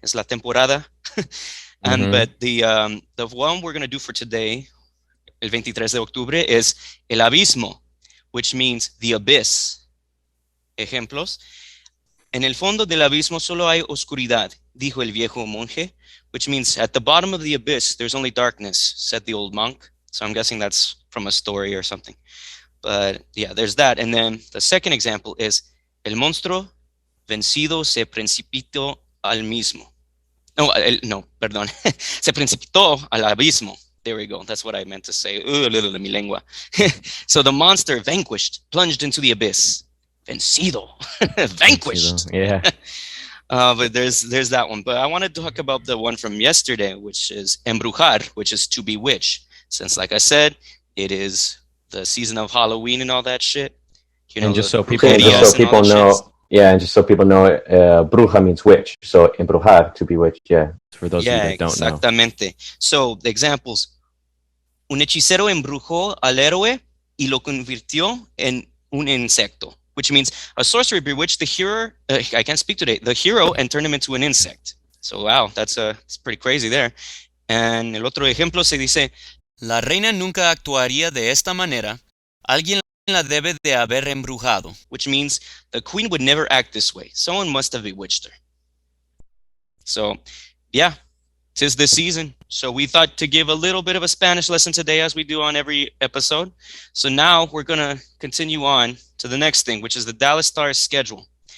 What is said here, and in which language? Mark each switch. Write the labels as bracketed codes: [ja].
[es] Es la temporada. [en] But the one we're going to do for today, [es] el 23 de octubre, [en] is el abismo, which means the abyss. Ejemplos. [es] En el fondo del abismo solo hay oscuridad, dijo el viejo monje, [en] which means at the bottom of the abyss, there's only darkness, said the old monk. So I'm guessing that's from a story or something. But yeah, there's that. And then the second example is [es] el monstruo vencido se precipitó al mismo. No, perdón. Se precipitó al abismo. [en] There we go. That's what I meant to say. [es] Mi lengua. [en] So the monster vanquished, plunged into the abyss. Vencido. Vanquished. Yeah. But there's that one. But I wanted to talk about the one from yesterday, which is embrujar, which is to bewitch. Since, like I said, it is the season of Halloween and all that shit. You know, and just so people know. Yeah, and just so people know, bruja means witch. So embrujar, to bewitch, yeah. For those of you that don't [es] exactamente. [en] know. So the examples. [es] Un hechicero embrujó al héroe y lo convirtió en un insecto, [en] which means a sorcerer bewitched the hero. I can't speak today. The hero and turned him into an insect. So wow, it's pretty crazy there. [es] And el otro ejemplo se dice, la reina nunca actuaría de esta manera. Alguien la debe de haber embrujado, [en] which means the queen would never act this way. Someone must have bewitched her. So, yeah, 'tis this season. So we thought to give a little bit of a Spanish lesson today, as we do on every episode. So now we're going to continue on to the next thing, which is the Dallas Stars schedule.